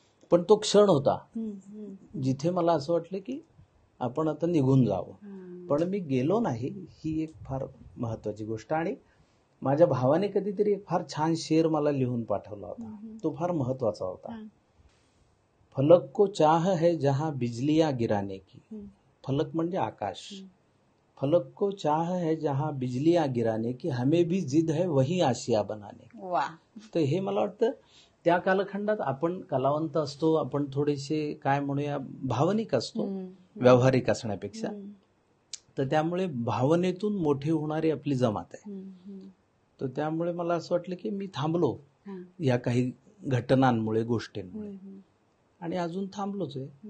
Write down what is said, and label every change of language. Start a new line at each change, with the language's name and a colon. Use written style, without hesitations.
Marathi: पण तो क्षण होता जिथे मला असं वाटलं की आपण आता निघून जावं. पण मी गेलो नाही, ही एक फार महत्वाची गोष्ट. आणि माझ्या भावाने कधीतरी एक फार छान शेर मला लिहून पाठवला होता, तो फार महत्वाचा होता.
Hindi: फलक को चाह है जहां बिजलियां गिराने की.
Marathi: फलक म्हणजे आकाश.
Hindi: फलक को चाह है जहां बिजलियां गिराने की, हमें भी जिद है वही आशिया बनाने की.
Marathi: तर हे मला वाटतं त्या कालखंडात आपण कलावंत असतो, आपण थोडेसे काय म्हणूया भावनिक असतो व्यावहारिक असण्यापेक्षा. तर त्यामुळे भावनेतून मोठे होणारी आपली जमात आहे. तर त्यामुळे मला असं वाटलं की मी थांबलो या काही घटनांमुळे, गोष्टींमुळे, आणि अजून थांबलोच आहे.